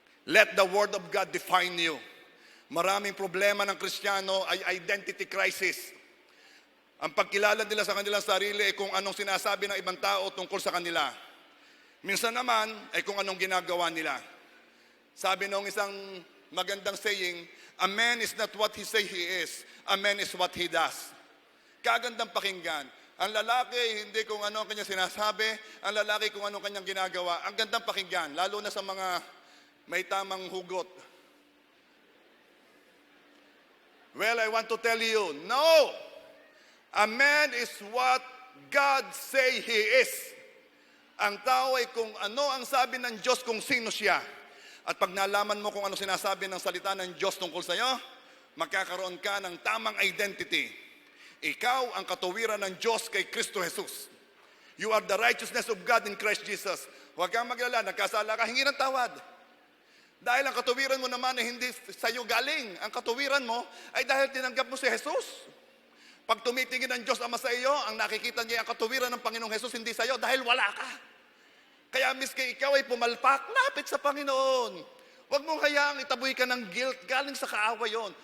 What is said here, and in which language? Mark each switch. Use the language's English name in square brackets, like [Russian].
[English] Let the Word of God define you. [Filipino] Maraming problema ng Kristiyano ay identity crisis. Ang pagkilala nila sa kanilang sarili ay kung anong sinasabi ng ibang tao tungkol sa kanila. Minsan naman ay kung anong ginagawa nila. Sabi nung isang magandang [English] saying, a man is not what he say he is. A man is what he does. [Filipino] Kagandang pakinggan. Ang lalaki, hindi kung ano ang kanyang sinasabi. Ang lalaki kung anong kanyang ginagawa. Ang gandang pakinggan, lalo na sa mga may tamang hugot. [English] Well, I want to tell you, no! A man is what God say he is. [Filipino] Ang tao ay kung ano ang sabi ng Diyos kung sino siya. At pag nalaman mo kung ano sinasabi ng salita ng Diyos tungkol sa iyo, magkakaroon ka ng tamang identity. Ikaw ang katuwiran ng Diyos kay Kristo Jesus. [English] You are the righteousness of God in Christ Jesus. [Filipino] Huwag kang maglala, nagkasala ka, hingi ng tawad. Dahil ang katuwiran mo naman ay hindi sa iyo galing. Ang katuwiran mo ay dahil tinanggap mo si Jesus. Pag tumitingin ng Diyos Ama sa iyo, ang nakikita niya ang katuwiran ng Panginoong Jesus hindi sa iyo dahil wala ka. Kaya miski ikaw ay pumalpak, lapit sa Panginoon. Huwag mong hayaang itaboy ka ng guilt, galing sa kaawa yon.